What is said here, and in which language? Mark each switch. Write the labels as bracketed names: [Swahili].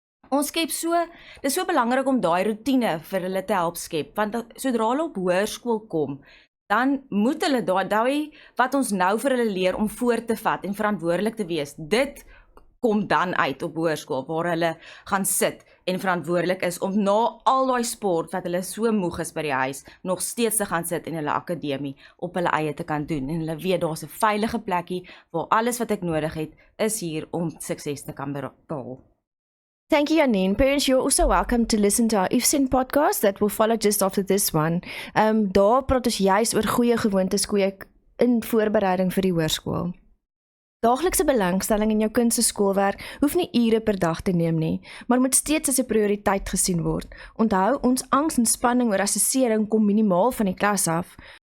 [Afrikaans] Ons skep dis so belangrik om daai rotine vir hulle te help skep, want sodra hulle op hoërskool kom, dan moet hulle daai wat ons nou vir hulle leer om voor te vat en verantwoordelik te wees, dit kom dan uit op hoërskool waar hulle gaan sit en verantwoordelik is om na al daai sport wat hulle so moeg is by die huis nog steeds te gaan sit in hulle akademie op hulle eie te kan doen en hulle weet daar's 'n veilige plekkie waar alles wat ek nodig het is hier om sukses te kan behaal. [English] Thank you, Janine. Parents, you're also welcome to listen to our IFSIN podcast that will follow just after this one. [Afrikaans] Daar praat ons juist oor goeie gewoontes kweek in voorbereiding vir die hoërskool. Daaglikse belangstelling in jou kind se skoolwerk hoef nie ure per dag te neem nie, maar moet steeds as 'n prioriteit gesien word. Onthou, ons angs en spanning oor assessering kom minimaal van die klas af.